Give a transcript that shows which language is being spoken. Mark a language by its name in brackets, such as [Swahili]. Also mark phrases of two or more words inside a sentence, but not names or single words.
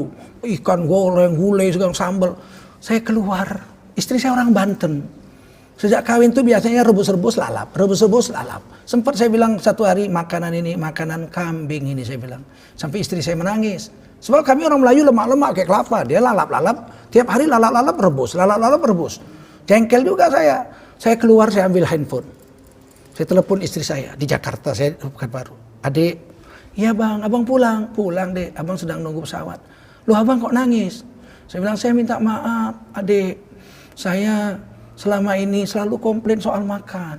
[Indonesian] Ikan goreng, gulai, segala sambal. Saya keluar. Istri saya orang Banten. Sejak kawin tuh biasanya rebus-rebus lalap. Rebus-rebus lalap. Sempat saya bilang satu hari makanan ini, makanan kambing ini saya bilang. Sampai istri saya menangis. Sebab kami orang Melayu lemak-lemak kayak kelapa. Dia lalap-lalap. Tiap hari lalap-lalap rebus. Lalap-lalap rebus. Jengkel juga saya. Saya keluar, saya ambil handphone. Saya telepon istri saya di Jakarta. Saya Pekanbaru. Adik, iya bang, abang pulang. Pulang dek, abang sedang nunggu pesawat. Loh abang kok nangis? Saya bilang, saya minta maaf adik. Saya selama ini selalu komplain soal makan.